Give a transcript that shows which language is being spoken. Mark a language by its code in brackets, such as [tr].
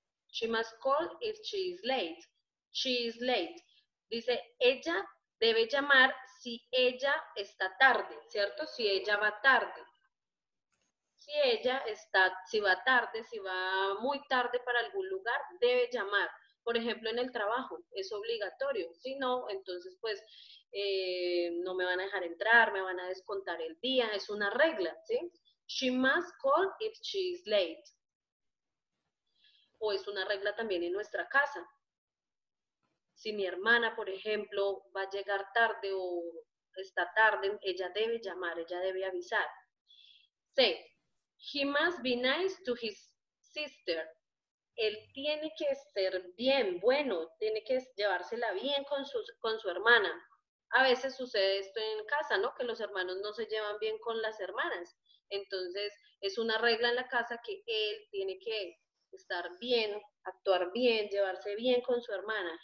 [en] She must call if she is late. She is late. [es] Dice, ella debe llamar si ella está tarde, ¿cierto? Si ella va tarde. Si va tarde, si va muy tarde para algún lugar, debe llamar. Por ejemplo, en el trabajo, es obligatorio. Si no, entonces pues no me van a dejar entrar, me van a descontar el día, es una regla, ¿sí? [en] She must call if she is late. [es] O es una regla también en nuestra casa. Si mi hermana, por ejemplo, va a llegar tarde o está tarde, ella debe llamar, ella debe avisar. [en] C. He must be nice to his sister. [es] Él tiene que ser bien, bueno, tiene que llevársela bien con su hermana. A veces sucede esto en casa, ¿no? Que los hermanos no se llevan bien con las hermanas. Entonces, es una regla en la casa que él tiene que estar bien, actuar bien, llevarse bien con su hermana.